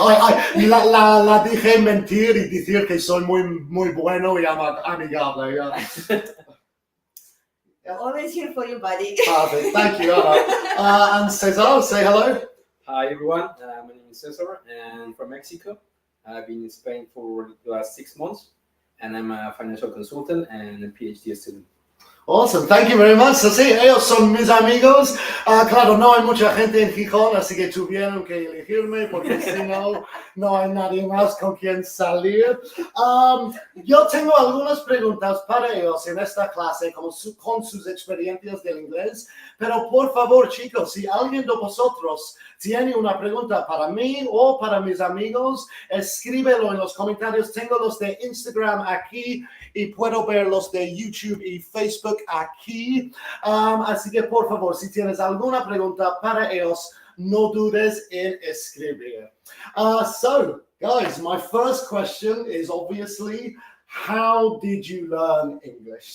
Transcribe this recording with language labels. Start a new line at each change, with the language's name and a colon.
Spanish: La dije mentir y decir que soy muy bueno y amigable,
English: yeah. Always here for you, buddy. Perfect. Thank you, Anna. And Cesar, say hello. Hi everyone, my name is Cesar and from Mexico. I've been in Spain for the last 6 months and I'm a financial consultant and a PhD student. Awesome, thank you very much.
Spanish: So, sí, ellos son mis amigos. Claro, no hay mucha gente en Gijón, así que tuvieron que elegirme porque si no, no hay nadie más con quien salir. Yo tengo algunas preguntas para ellos en esta clase con sus experiencias del inglés, pero por favor, chicos, si alguien de vosotros tiene una pregunta para mí o para mis amigos, escríbelo en los comentarios. Tengo los de Instagram aquí y puedo ver los de YouTube y Facebook aquí. Así que, por favor, si tienes alguna pregunta para ellos, no dudes en escribir.
English: So, guys, my first question is obviously, how did you learn English?